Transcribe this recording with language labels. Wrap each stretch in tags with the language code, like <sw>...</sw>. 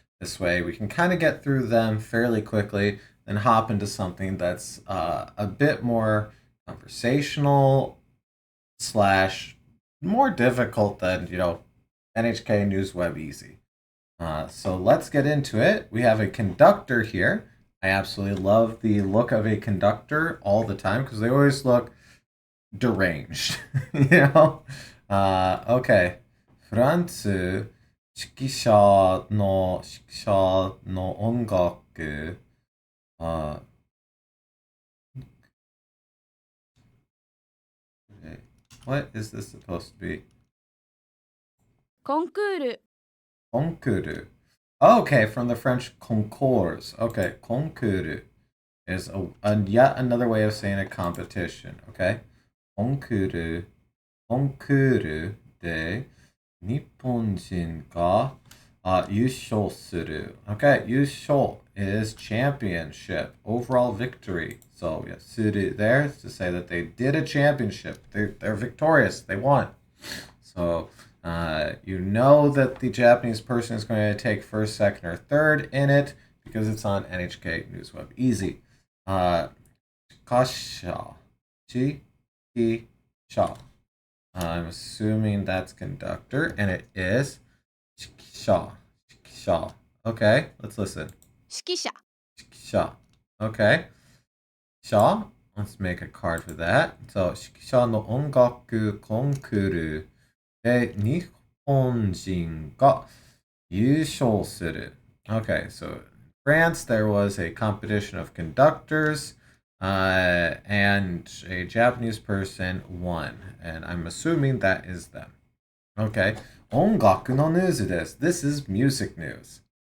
<en>This way we can kind of get through them fairly quickly, then hop into something that's a bit more conversational slash more difficult than, NHK News Web Easy. So let's get into it. We have a conductor here. I absolutely love the look of a conductor all the time because they always look deranged. you know? Okay.</en> <ja>フランス指揮者の音楽。</ja> <en>Uh, what is this supposed to be?</en> <ja>コンクール</ja> <fr>Concours.</fr> <en>Okay, from the French concours. Okay, concours is yet another way of saying a competition.</en> <ja>Okay, concours, concours で日本人が優勝する.</ja> <en>Okay, 優勝 is championship, overall victory. So yeah, する there is to say that they did a championship. They're victorious. They won. So you know that the Japanese person is going to take first, second, or third in it because it's on NHK News Web. Easy. Kasha. Chi. Ki. Sha. I'm assuming that's conductor, and it is. Sha. Sha. Okay, let's listen.</en> <ja>指揮者</ja> <en>Sha. Okay. Sha. Let's make a card for that.</en> <ja>So, 指揮者の音楽コンクールで日本人が優勝する.</ja> <en>Okay, so in France there was a competition of conductors, and a Japanese person won, and I'm assuming that is them.</en> <ja>Okay, 音楽のニュースです.</ja> <en>This is music news.</en>